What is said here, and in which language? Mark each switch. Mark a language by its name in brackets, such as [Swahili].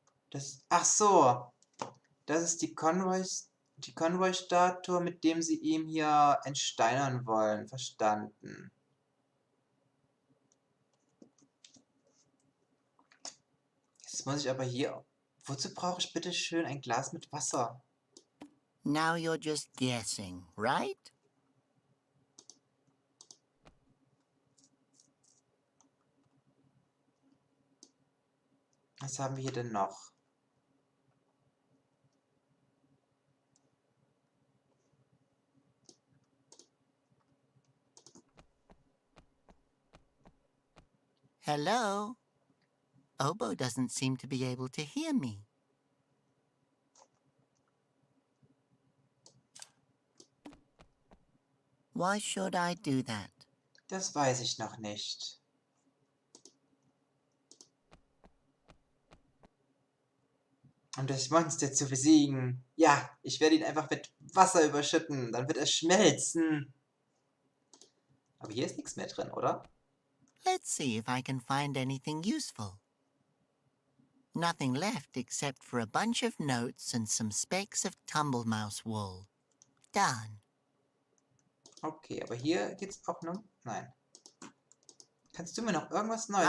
[German] Das... Ach so. Das ist die Convoy-Statue, mit dem sie ihm hier entsteinern wollen. Verstanden. Jetzt muss ich aber hier... Wozu brauche ich bitte schön ein Glas mit Wasser? [English] Now you're just guessing, right? [German] Was haben wir hier denn noch? [English] Hello? Obo doesn't seem to be able to hear me. Why should I do that? [German] Das weiß ich noch nicht. Um das Monster zu besiegen. Ja, ich werde ihn einfach mit Wasser überschütten. Dann wird er schmelzen. Aber hier ist nichts mehr drin, oder? [English] Let's see if I can find anything useful. Nothing left except for a bunch of notes and some specks of tumblemouse wool. Done. [German] Okay, aber hier geht's auch noch... Nein. Kannst du mir noch irgendwas Neues